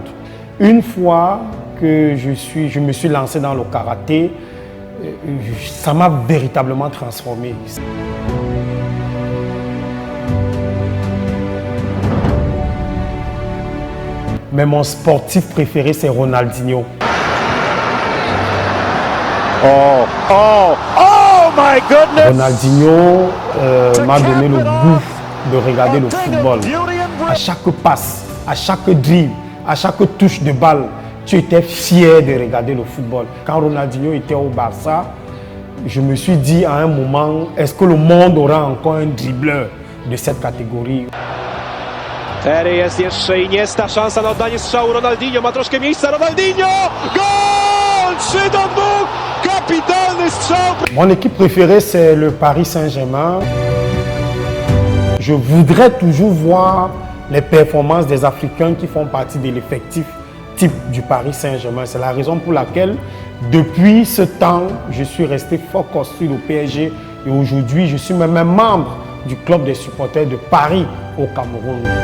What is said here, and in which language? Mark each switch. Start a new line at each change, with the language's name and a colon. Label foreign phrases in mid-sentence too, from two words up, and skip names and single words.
French: Une fois que je me suis lancé dans le karaté, ça m'a véritablement transformé. Mais mon sportif préféré, c'est Ronaldinho.
English: Oh my goodness!
French: Ronaldinho m'a donné le goût de regarder le football. À chaque passe, à chaque dribble, à chaque touche de balle, tu étais fier de regarder le football. Quand Ronaldinho était au Barça, je me suis dit à un moment, est-ce que le monde aura encore un dribbleur de cette catégorie?
Polish: Teraz jeszcze i nie jest ta szansa na oddanie strzału. Ronaldinho ma troszkę miejsca. Ronaldinho! Gol! 3-2! Kapitalny strzał!
French: Mon équipe préférée, c'est le Paris Saint-Germain. Je voudrais toujours voir les performances des Africains qui font partie de l'effectif type du Paris Saint-Germain. C'est la raison pour laquelle, depuis ce temps, je suis resté focus sur le PSG et aujourd'hui, je suis même un membre du club des supporters de Paris au Cameroun.